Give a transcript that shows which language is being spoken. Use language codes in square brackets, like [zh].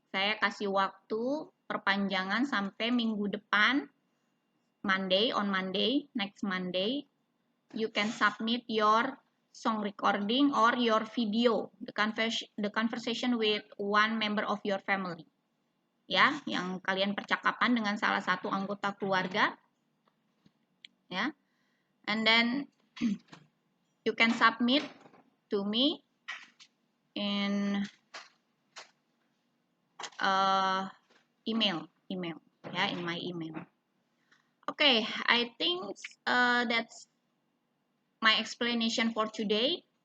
[id] Saya kasih waktu perpanjangan sampai minggu depan, [en] on Monday, next Monday, you can submit your song recording or your video, the conversation with one member of your family. [id] Ya, yang kalian percakapan dengan salah satu anggota keluarga. Ya. [en] And then you can submit to me in email ya, in my email. Okay, I think that's my explanation for today.